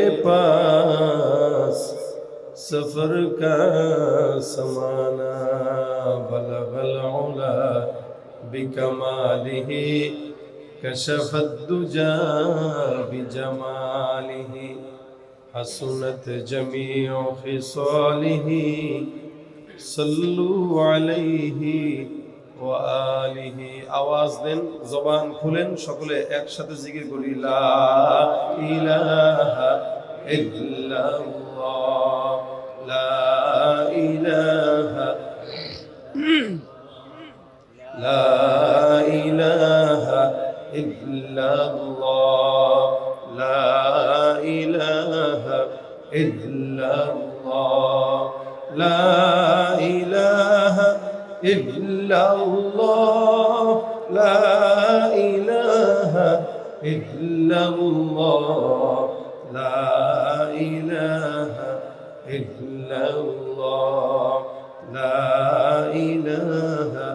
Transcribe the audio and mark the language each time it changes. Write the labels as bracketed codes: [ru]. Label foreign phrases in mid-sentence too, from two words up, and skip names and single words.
[ur] پاس سفر کا سمانا [ar] بلغ العلا بکمالہ کشف الدجا بجمالہ حسنت جمیع خصالہ صلو علیہ وآلہ [ur] آواز دیں [bn] জবান খুলেন সকলে একসাথে জিকির করি [ar] لا إله إلا الله لا إله لا إله إلا الله لا إله إلا الله لا إله إلا الله لا إله إلا الله لا إله إلا الله لا إله